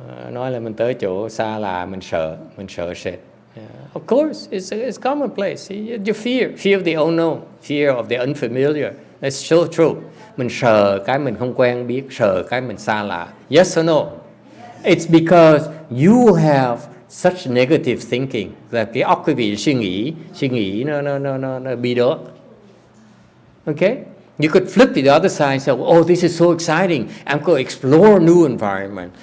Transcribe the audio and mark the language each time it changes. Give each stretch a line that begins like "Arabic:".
Vietnamese: Nói là mình tới chỗ xa lạ, mình sợ sệt.
English: Of course, it's commonplace. You fear of the unknown, fear of the unfamiliar. That's so true.
Vietnamese: Mình sợ cái mình không quen biết, sợ cái mình xa lạ.
English: Yes or no? It's because you have such negative thinking.
Vietnamese: Là cái óc quý vị suy nghĩ nó bị đó.
English: Okay? You could flip to the other side and say, "Oh, this is so exciting! I'm going to explore a new environment.